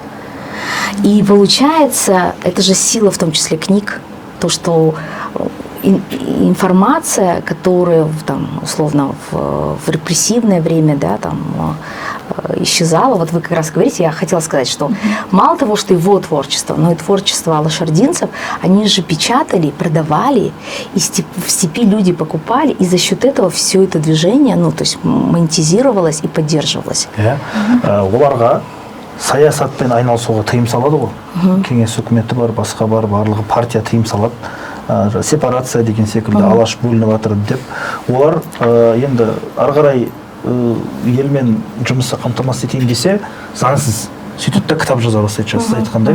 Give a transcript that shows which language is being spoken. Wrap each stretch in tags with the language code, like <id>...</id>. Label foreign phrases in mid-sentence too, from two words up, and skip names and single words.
<ru>И получается, это же сила в том числе книг, то, что информация, которая там, условно в репрессивное время, да, там, исчезала. Вот вы как раз говорите, я хотела сказать, что мало того, что его творчество, но и творчество лошардинцев, они же печатали, продавали, и в степи люди покупали, и за счет этого все это движение, ну, то есть монетизировалось и поддерживалось.</ru> <kk>Оларға саясатпен айналысуға тыйым салады ғой. Кеңес үкіметі бар, басқа бар, барлығы партия тыйым салады. Сепарация деген секілді алаш бөлініп жатыр деп. Олар енді ары қарай елмен жұмысты қамтамасыз етейін десе, заңсыз сөйтіп те кітап жаза бастайды, сіз айтқандай.</kk>